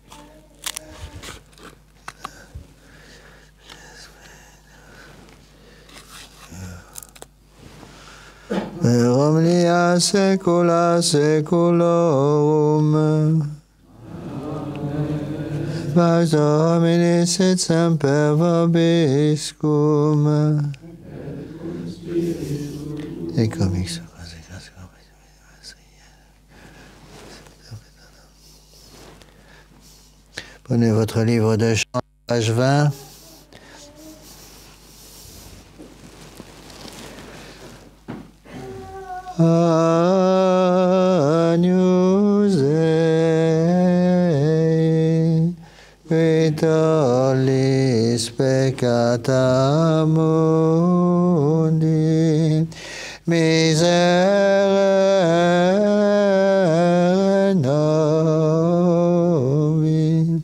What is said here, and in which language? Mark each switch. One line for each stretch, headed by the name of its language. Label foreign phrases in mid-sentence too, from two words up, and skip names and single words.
Latin: Per omnia saecula saeculorum. Pax Domini sit semper vobiscum.
French: Et comme prenez votre livre de chant, page 20.
Latin: Agnus Dei, qui tollis peccata mundi, miserere nobis.